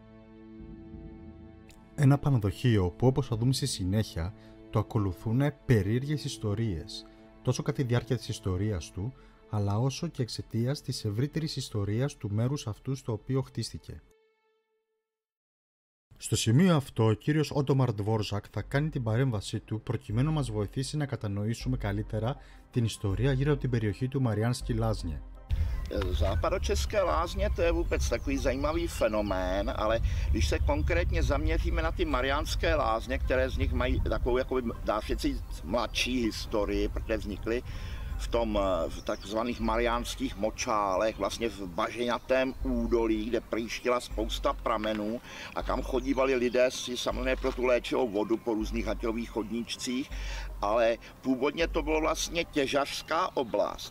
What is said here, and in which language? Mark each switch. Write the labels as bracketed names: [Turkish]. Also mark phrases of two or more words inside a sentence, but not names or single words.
[Greek] Ένα πανδοχείο που, όπως θα δούμε στη συνέχεια, το ακολουθούν περίεργες ιστορίες, τόσο κατά τη διάρκεια της ιστορίας του, αλλά όσο και εξαιτίας της ευρύτερης ιστορίας του μέρους αυτού στο οποίο χτίστηκε. Στο σημείο αυτό, ο κύριος Ότομαρ Ντβόρζακ θα κάνει την παρέμβασή του προκειμένου να μας βοηθήσει να κατανοήσουμε καλύτερα την ιστορία γύρω από την περιοχή του Μαριάνσκι Λάζně. [Czech] Západočeské lázně to je vůbec takový zajímavý fenomén, ale když se konkrétně zaměříme na ty Mariánské lázně, které z nich mají takovou, jakoby, dá se říct, mladší historii, protože vznikly v takzvaných mariánských močálech, vlastně v bažinatém údolí, kde prýštila spousta pramenů a kam chodívali lidé si samozřejmě pro tu léčivou vodu po různých haťových chodníčcích, ale původně to bylo vlastně těžařská oblast.